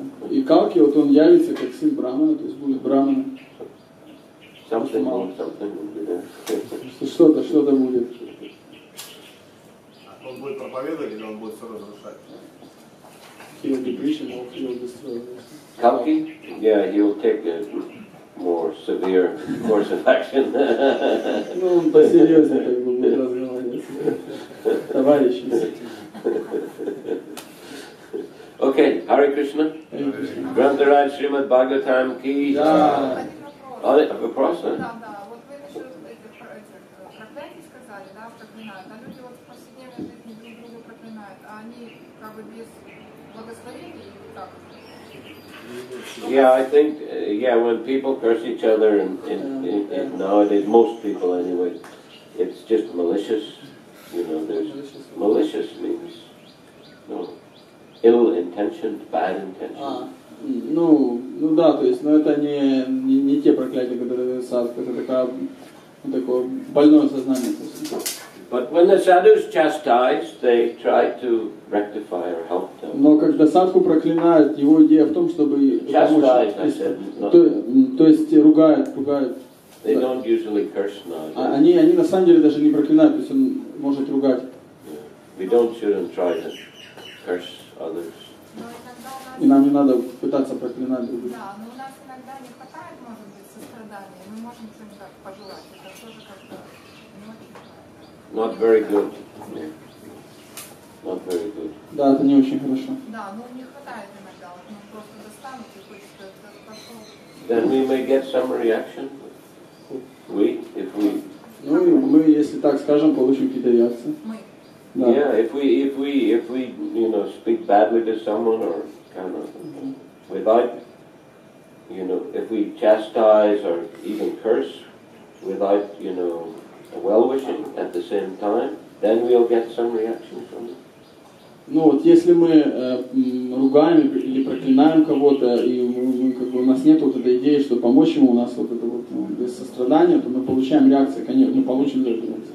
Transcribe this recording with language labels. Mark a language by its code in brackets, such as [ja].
[ru] И Калки, вот он явится как сын Брамана, то есть будет Брамана. [en] Something will be there. [ru] Что-то будет. Он будет проповедовать или он будет все разрушать? [en] He will be preaching or he will destroy. Kalki? Yeah, he will take a more severe course of action. [ru] Ну, он посерьезнее как бы будет разговаривать. Товарищи. [en] Okay, Hare Krishna. Grantaraj Srimad Bhagavatam ki. [ru] Да. Вопрос, да? Да. Вот вы насчет этих проклятий сказали, да, проклинают. А люди вот в повседневной жизни друг друга проклинают, а они как бы без благословения или как? [en] Yeah, I think, when people curse each other, in nowadays, most people anyway, it's just malicious. You know, there's malicious means, no, ill-intentioned, bad intention. [ru] Ну да, то есть, но это не те проклятия, которые садху, это такое больное сознание. [en] But when the sadhus chastise, they try to rectify or help them. [ru] Но когда садху проклинают, его идея в том, чтобы [en] Chastise, I said, [ru] то есть ругают. [en] They don't usually curse now. [ru] Они на самом деле даже не проклинают, то есть он может ругать. [en] We shouldn't try to curse others. [ru] И нам не надо пытаться проклинать других. Да, но у нас иногда не хватает, может быть, сострадания. Мы можем что-нибудь так пожелать. Это тоже как-то не очень правильно. [en] Not very good. Not very good. [ru] Да, это не очень хорошо. Да, но не хватает иногда. Вот, просто достанут и хочется это пошел. [en] Then we may get some reaction. If we. [ru] Ну и мы, если так скажем, получим какие-то реакции. Мы. Да. [en] Yeah, if we speak badly to someone or kind of without, if we chastise or even curse without, well-wishing at the same time, then we'll get some reaction from it. [ru] Ну вот если мы ругаем или проклинаем кого-то, и мы, как бы, у нас нет вот этой идеи, что помочь ему, у нас вот это вот без сострадания, то мы получаем реакцию, конечно, мы получим реакцию.